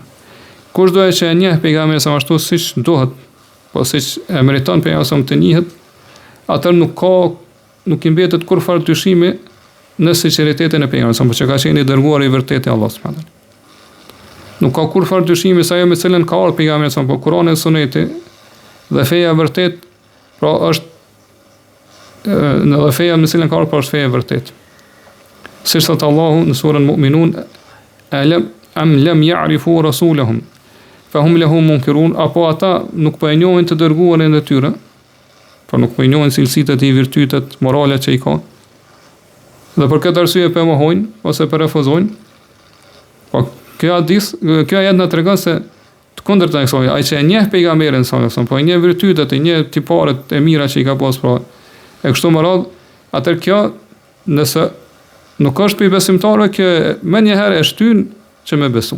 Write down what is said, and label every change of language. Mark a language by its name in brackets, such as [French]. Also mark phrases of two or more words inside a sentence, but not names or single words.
[Albanian] Kush do që e njeh pejgamberin sa ashtu siç duhet, po siç e meriton pejgamberi të njihet, atë nuk i mbetet kurfar dyshimi në sinqeritetin e pejgamberit, por që ka qenë i dërguar i vërtetë i Allahut subhanahu. Nuk ka kurfar dyshimi se ajo me cilën ka ardhur pejgamberi sa po Kurani dhe Suneti dhe feja e vërtet, pra është në dhe feja me cilën ka ardhur është feja e vërtet. Siç thot Allahu në surën Mu'minun, [Arabic] أم لم يعرفوا رسولهم فهم له منكرون, [Albanian] apo ata nuk po e njohin të dërguarin e tyre, po nuk po e njohin cilësitë e tij, virtytet, moralet që i ka. Dhe për këtë arsye po mohojnë ose po refuzojnë. Po kjo ajet na tregon se të kundërta e kësaj, ai që e njeh pejgamberin [Arabic] صلى الله عليه وسلم, [Albanian] po e njeh virtytet, e njeh tiparet e mira që i ka pas, pra e kështu me radhë, atëherë kjo nëse nuk është për besimtarëve, që më njëherë e shtyn që me besu.